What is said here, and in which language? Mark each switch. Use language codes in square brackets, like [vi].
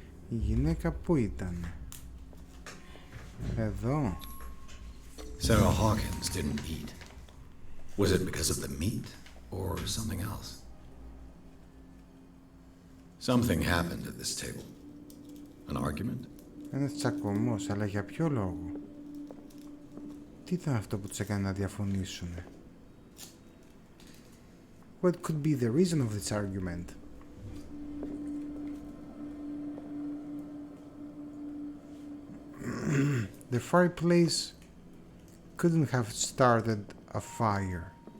[el] Η γυναίκα που ήταν? Εδώ. [en] Sarah Hawkins didn't eat. Was it because of the meat or something else? Something happened at this table. An argument? [el] Ένας τσακωμός, αλλά για ποιο λόγο? Τι ήταν αυτό που τους έκανε να διαφωνήσουν? [en] What could be the reason of this argument? The fireplace couldn't have started a fire.